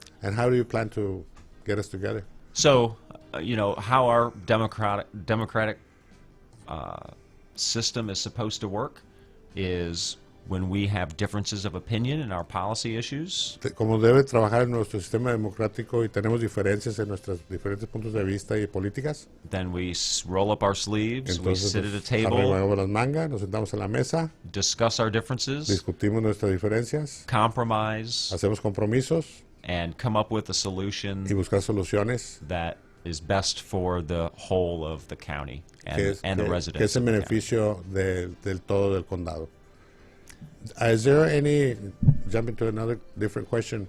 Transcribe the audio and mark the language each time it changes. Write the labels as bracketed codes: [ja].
[en] And how do you plan to get us together? So, how our democratic system is supposed to work is when we have differences of opinion in our policy issues. [es] Como debe trabajar nuestro sistema democrático y tenemos diferencias en nuestros diferentes puntos de vista y políticas. [en] Then we roll up our sleeves, [es] Entonces, [en] we sit at a table, [es] arreglamos las mangas, nos sentamos en la mesa, [en] discuss our differences, [es] discutimos nuestras diferencias, [en] compromise, [es] hacemos compromisos [en] and come up with a solution [es] y buscar soluciones [en] that is best for the whole of the county and the residents. [es] Que es el beneficio del todo del condado. [en] Is there any, jumping to another different question?